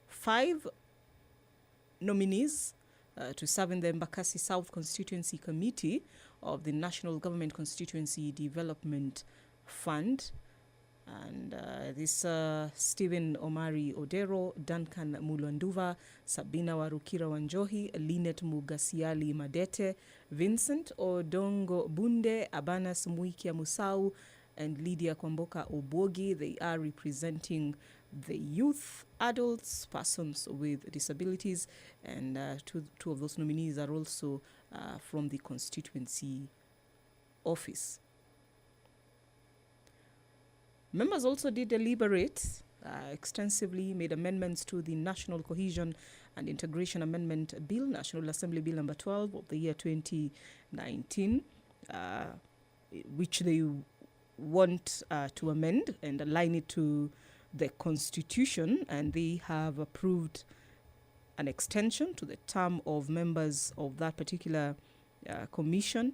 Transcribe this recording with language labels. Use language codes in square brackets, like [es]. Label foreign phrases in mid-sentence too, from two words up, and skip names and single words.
[en] 5 nominees to serve in the Embakasi South Constituency Committee of the National Government Constituency Development Fund. And this Stephen Omari Odero, Duncan Mulwanduva, Sabina Warukira Wanjohi, Linet Mugasiali Madete, Vincent Odongo Bunde, Abanas Muikia Musau, and Lydia Kwamboka Obogi. They are representing the youth, adults, persons with disabilities, and two of those nominees are also from the constituency office. Members also did deliberate extensively, made amendments to the National Cohesion and Integration Amendment Bill, National Assembly Bill number 12 of the year 2019, which they want to amend and align it to the Constitution, and they have approved an extension to the term of members of that particular commission.